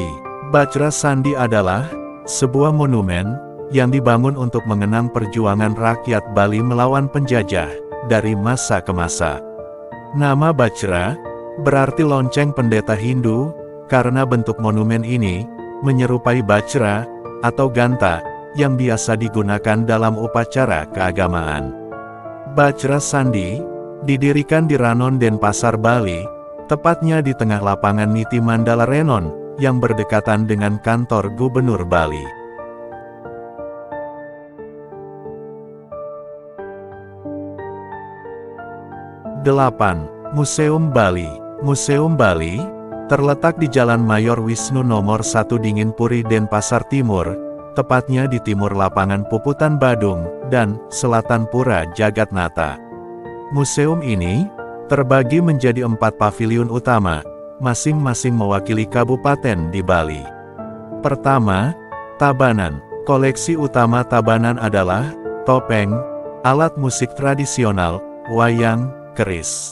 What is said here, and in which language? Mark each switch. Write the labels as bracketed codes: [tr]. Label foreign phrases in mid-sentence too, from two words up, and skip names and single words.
[id] Bajra Sandi adalah sebuah monumen yang dibangun untuk mengenang perjuangan rakyat Bali melawan penjajah dari masa ke masa. Nama Bajra berarti lonceng pendeta Hindu, karena bentuk monumen ini menyerupai bajra atau ganta yang biasa digunakan dalam upacara keagamaan. Bajra Sandi didirikan di Ranon Denpasar, Bali, tepatnya di tengah lapangan Niti Mandala Renon yang berdekatan dengan kantor Gubernur Bali. Museum Bali. Museum Bali terletak di Jalan Mayor Wisnu nomor 1 Dinginpuri, Denpasar Timur, tepatnya di timur Lapangan Puputan Badung, dan selatan Pura Jagatnata. Museum ini terbagi menjadi 4 paviliun utama, masing-masing mewakili kabupaten di Bali. Pertama, Tabanan. Koleksi utama Tabanan adalah topeng, alat musik tradisional, wayang, keris.